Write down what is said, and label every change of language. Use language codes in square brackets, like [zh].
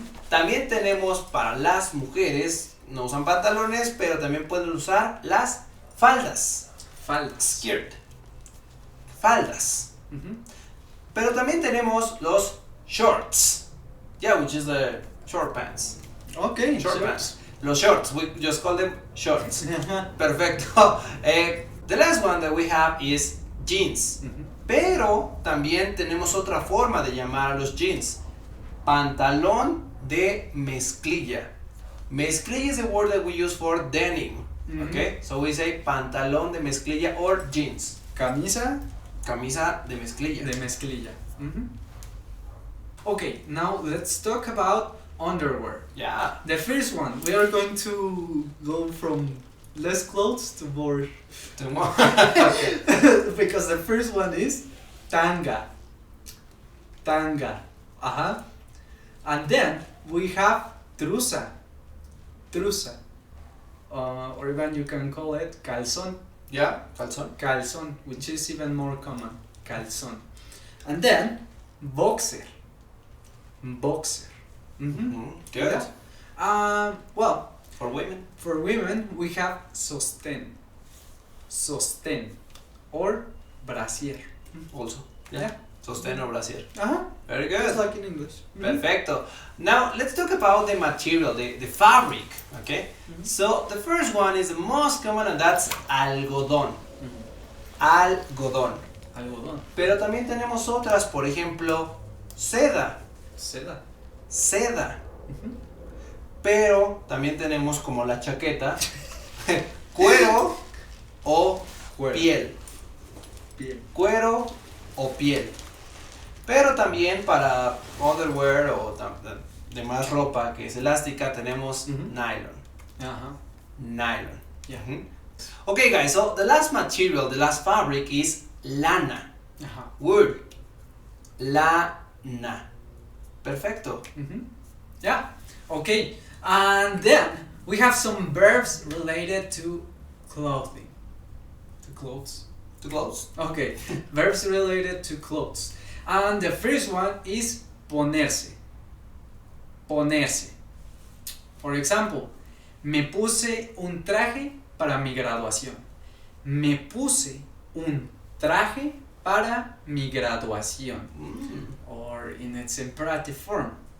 [es] También tenemos para las mujeres, no usan pantalones, pero también pueden usar las faldas. Faldas. [en] Skirt. Faldas. [es] Pero también tenemos los shorts. [en] Yeah, which is the short pants. Okay, Short sure. pants. Los shorts, we just call them shorts. Perfecto. The last one that we have is jeans. [es] Pero también tenemos otra forma de llamar a los jeans. Pantalón de mezclilla. Mezclilla is the word that we use for denim. Okay? [en] So we say pantalón de mezclilla or jeans. [es] Camisa de mezclilla. de mezclilla. [en] Okay, now let's talk about underwear. Yeah. The first one, we are going to go from less clothes to more. Okay. Because the first one is tanga. Tanga. And then we have trusa. Trusa. Or even you can call it calzón. Yeah, calzón. Calzón, which is even more common. Calzón. And then boxer. Boxer. Good. Well, For women, we have sostén. Sostén. Or brasier. also. Yeah. [es] Sostén o brasier. Uh-huh. [en] Very Just good. like in English. [es] Perfecto. [en] Now let's talk about the material, the fabric. Okay. So the first one is the most common, and that's algodón. [es] Algodón. Algodón. Pero también tenemos otras, por ejemplo, seda. Seda. Seda. Pero también tenemos como la chaqueta, cuero o piel. Piel. Cuero o piel. Pero también para underwear o demás ropa que es elástica tenemos nylon. Nylon. [en] Yeah. Okay guys, so the last material, the last fabric is lana. Word. [es] Lana. Perfecto. [en] Yeah. Okay. And then we have some verbs related to clothing. To clothes. To close. Okay. Verbs related to clothes. And the first one is ponerse. [es] Ponerse. [en] For example, [es] me puse un traje para mi graduación. Me puse un traje para mi graduación. [en] Or in its imperative form.